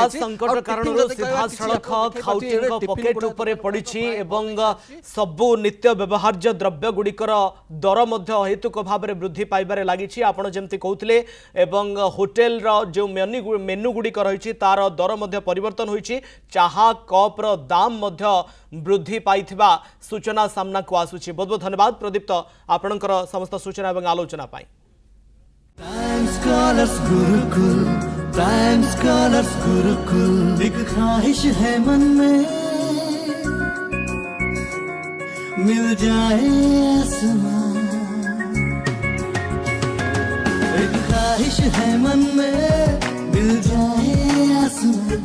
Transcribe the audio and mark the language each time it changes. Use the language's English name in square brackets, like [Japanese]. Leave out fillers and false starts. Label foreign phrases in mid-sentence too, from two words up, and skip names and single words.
[Odia] ଗ୍ୟାସ୍ ସଂକଟ କାରଣରୁ ସିଧାସଳଖ ଖାଉଟିଙ୍କ ପକେଟ ଉପରେ ପଡ଼ିଛି ଏବଂ ସବୁ ନିତ୍ୟ ବ୍ୟବହାର୍ଯ୍ୟ ଦ୍ରବ୍ୟ ଗୁଡ଼ିକର ଦର ମଧ୍ୟ ଅହେତୁକ ଭାବରେ ବୃଦ୍ଧି ପାଇବାରେ ଲାଗିଛି। ଆପଣ ଯେମିତି କହୁଥିଲେ ଏବଂ ହୋଟେଲର ଯେଉଁ ମେନୁ ଗୁଡ଼ିକ ରହିଛି ତାର ଦର ମଧ୍ୟ ପରିବର୍ତ୍ତନ ହୋଇଛି। ଚାହା କପ୍ର ଦାମ ମଧ୍ୟ ବୃଦ୍ଧି ପାଇଥିବା ସୂଚନା ସାମ୍ନାକୁ ଆସୁଛି। ବହୁତ ବହୁତ ଧନ୍ୟବାଦ ପ୍ରଦୀପ୍ତ ଆପଣଙ୍କର ସମସ୍ତ ସୂଚନା ଏବଂ ଆଲୋଚନା ପାଇଁ। [Hindi] प्राइम स्कॉलर्स गुरुकुल एक ख्वाहिश है मन में मिल जाए आसमान। एक ख्वाहिश है मन में मिल जाए आसमान।